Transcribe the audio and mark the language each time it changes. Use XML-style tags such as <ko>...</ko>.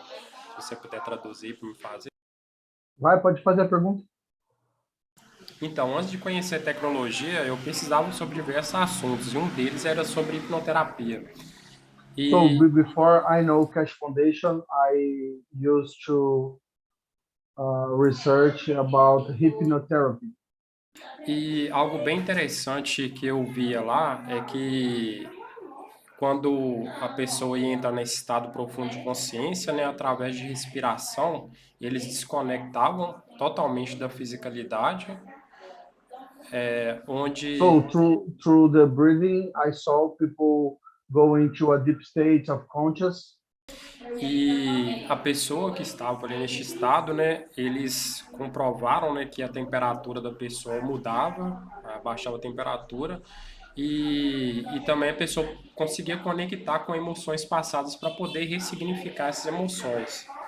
<pt>Se você puder traduzir para me fazer. Vai, pode fazer a pergunta. Então, antes de conhecer a tecnologia, eu pesquisava sobre diversos assuntos e um deles era sobre hipnoterapia.</pt> <en>So before I know Keshe Foundation, I used to research about hypnotherapy.</en> <pt>E algo bem interessante que eu via lá é que quando a pessoa entra nesse estado profundo de consciência, né, através de respiração, eles desconectavam totalmente da fisicalidade, onde</pt> <en>So through the breathing, I saw people go into a deep state of conscious.</en> <pt>e a pessoa que estava ali neste estado, né, eles comprovaram, né, que a temperatura da pessoa mudava, abaixava a temperatura, e também a pessoa conseguia conectar com emoções passadas para poder ressignificar essas emoções.</pt>